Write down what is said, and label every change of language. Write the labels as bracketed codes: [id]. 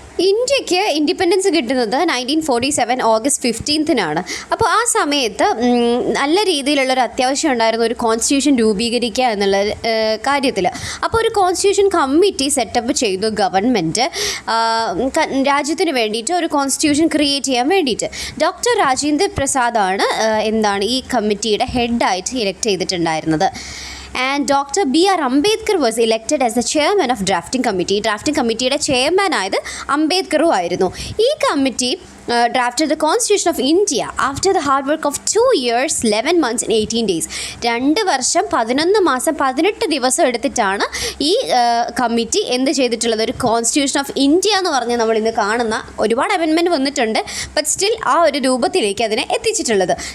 [ml] ഇന്ത്യക്ക് ഇൻഡിപെൻഡൻസ് കിട്ടുന്നത് 1947 August 15 അപ്പോൾ ആ സമയത്ത് നല്ല രീതിയിലുള്ളൊരു അത്യാവശ്യം ഉണ്ടായിരുന്നു ഒരു കോൺസ്റ്റിറ്റ്യൂഷൻ രൂപീകരിക്കുക എന്നുള്ള കാര്യത്തിൽ. അപ്പോൾ ഒരു കോൺസ്റ്റിറ്റ്യൂഷൻ കമ്മിറ്റി സെറ്റപ്പ് ചെയ്തു ഗവൺമെൻറ്, രാജ്യത്തിന് വേണ്ടിയിട്ട് ഒരു കോൺസ്റ്റിറ്റ്യൂഷൻ ക്രിയേറ്റ് ചെയ്യാൻ വേണ്ടിയിട്ട്. ഡോക്ടർ രാജേന്ദ്ര പ്രസാദാണ് ഈ കമ്മിറ്റിയുടെ ഹെഡായിട്ട് ഇലക്ട് ചെയ്തിട്ടുണ്ടായിരുന്നത്. [en] And Dr. B.R. Ambedkar was elected as the chairman of drafting committee. [ml] Drafting committeeയുടെ chairman ആയത് അംബേദ്കറും ആയിരുന്നു. [en] ഈ committee drafted the Constitution of India after the hard work of 2 years, 11 months and 18 days. [ml] 2 വർഷം 11 മാസം 18 ദിവസം എടുത്തിട്ടാണ് ഈ കമ്മിറ്റി എന്ത് ചെയ്തിട്ടുള്ളത്, ഒരു കോൺസ്റ്റിറ്റ്യൂഷൻ ഓഫ് ഇന്ത്യ എന്ന് പറഞ്ഞ് നമ്മൾ ഇന്ന് കാണുന്ന ഒരുപാട് അമെൻമെൻറ്റ് വന്നിട്ടുണ്ട്, ബട്ട് സ്റ്റിൽ ആ ഒരു രൂപത്തിലേക്ക് അതിനെ എത്തിച്ചിട്ടുള്ളത്.